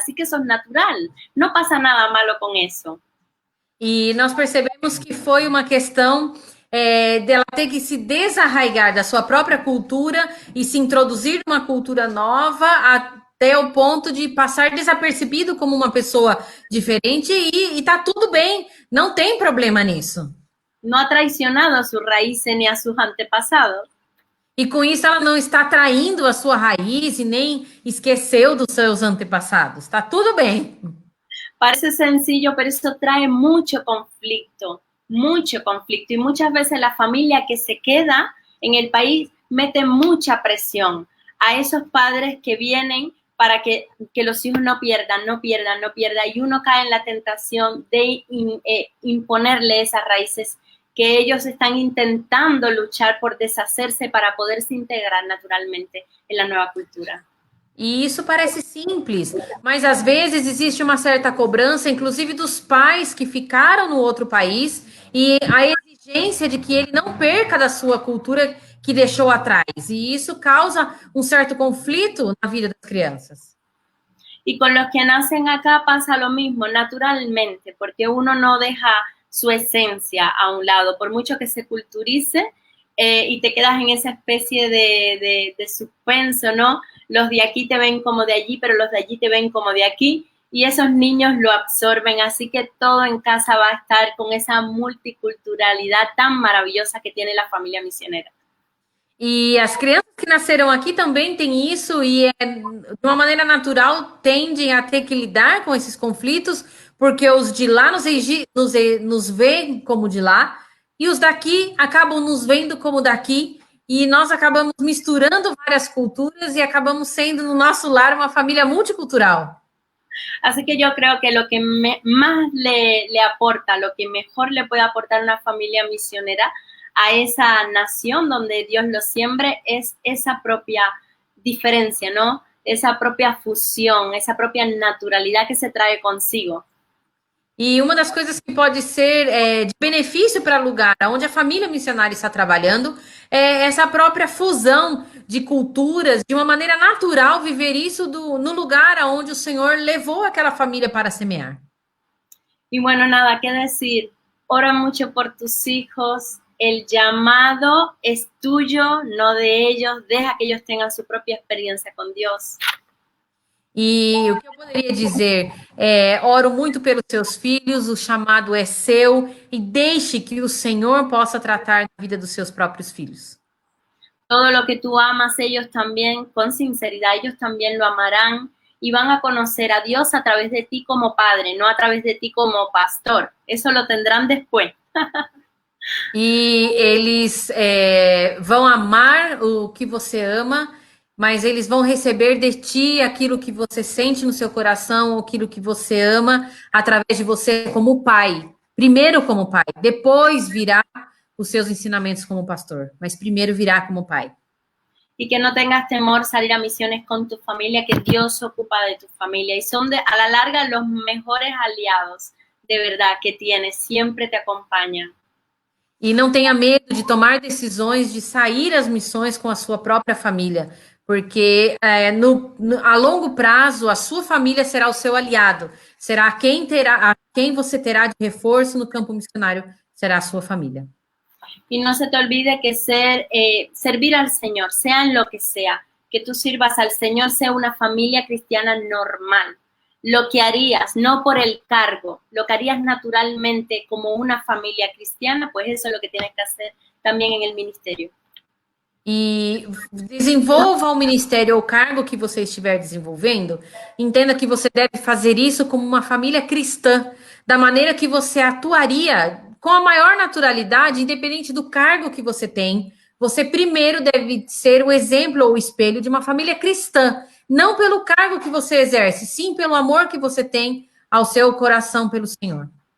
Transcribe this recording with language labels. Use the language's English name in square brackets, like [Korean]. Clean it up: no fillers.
[Spanish] Así que eso es natural, no pasa nada malo con eso. [Portuguese] E nós percebemos que foi uma questão dela ter que se desarraigar da sua própria cultura e se introduzir numa cultura nova até o ponto de passar desapercebido como uma pessoa diferente e tá tudo bem, não tem problema nisso. [Spanish] No ha traicionado a sus raíces ni a sus antepasados. [Portuguese] E com isso ela não está traindo a sua raiz e nem esqueceu dos seus antepassados. Está tudo bem. [Spanish] Parece sencillo, pero eso trae mucho conflicto. Y muchas veces la familia que se queda en el país mete mucha presión a esos padres que vienen para que los hijos no pierdan, y uno cae en la tentación de imponerle esas raíces que ellos están intentando luchar por deshacerse para poderse integrar naturalmente en la nueva cultura. [Portuguese] E isso parece simples, mas às vezes existe uma certa cobrança, inclusive dos pais que ficaram no outro país, e a exigência de que ele não perca da sua cultura que deixou atrás. E isso causa um certo conflito na vida das crianças. [Spanish] Y con los que nacen acá pasa lo mismo, naturalmente, porque uno no deja su esencia a un lado, por mucho que se culturice y te quedas en esa especie de suspenso, ¿no? Los de aquí te ven como de allí, pero los de allí te ven como de aquí, y esos niños lo absorben, así que todo en casa va a estar con esa multiculturalidad tan maravillosa que tiene la familia misionera. [Portuguese] E as crianças que nasceram aqui também têm isso e, de uma maneira natural, tendem a ter que lidar com esses conflitos, porque os de lá nos veem como de lá, e os daqui acabam nos vendo como daqui, e nós acabamos misturando várias culturas e acabamos sendo, no nosso lar, uma família multicultural. [Spanish] Así que yo creo que lo que más le aporta, lo que mejor le puede aportar una familia misionera a esa nación donde Dios lo siembre es esa propia diferencia, ¿no? Esa propia fusión, esa propia naturalidad que se trae consigo. [Portuguese] E uma das coisas que pode ser de benefício para o lugar onde a família missionária está trabalhando é essa própria fusão de culturas, de uma maneira natural, viver isso no lugar onde o Senhor levou aquela família para semear. [Spanish] Y bueno, nada que decir, ora mucho por tus hijos, el llamado es tuyo, no de ellos, deja que ellos tengan su propia experiencia con Dios. [Portuguese] E o que eu poderia dizer oro muito pelos seus filhos, o chamado é seu, e deixe que o Senhor possa tratar da vida dos seus próprios filhos. [Spanish] Todo lo que tú amas, ellos también, con sinceridad, ellos también lo amarán y van a conocer a Dios a través de ti como padre, no a través de ti como pastor. Eso lo tendrán después. [Portuguese] E eles vão amar o que você ama, mas eles vão receber de ti aquilo que você sente no seu coração, aquilo que você ama, através de você como pai. Primeiro como pai, depois virá os seus ensinamentos como pastor, mas primeiro virá como pai. [Spanish] Y que no tengas temor salir a misiones con tu familia, que Dios se ocupa de tu familia. Y son a la larga los mejores aliados, de verdad, que tienes. Siempre te acompañan. [Portuguese] E não tenha medo de tomar decisões de sair às missões com a sua própria família, porque a longo prazo a sua família será o seu aliado, será quem você terá de reforço no campo missionário, será a sua família. [Spanish] Y no se te olvide que servir al Señor, sea en lo que sea, que tú sirvas al Señor, sea una familia cristiana normal. Lo que harías, no por el cargo, lo que harías naturalmente como una familia cristiana, pues eso es lo que tienes que hacer también en el ministerio. [Portuguese] E desenvolva o ministério ou o cargo que você estiver desenvolvendo. Entenda que você deve fazer isso como uma família cristã, da maneira que você atuaria com a maior naturalidade, independente do cargo que você tem. Você primeiro deve ser o exemplo ou o espelho de uma família cristã, não pelo cargo que você exerce, sim pelo amor que você tem ao seu coração pelo Senhor.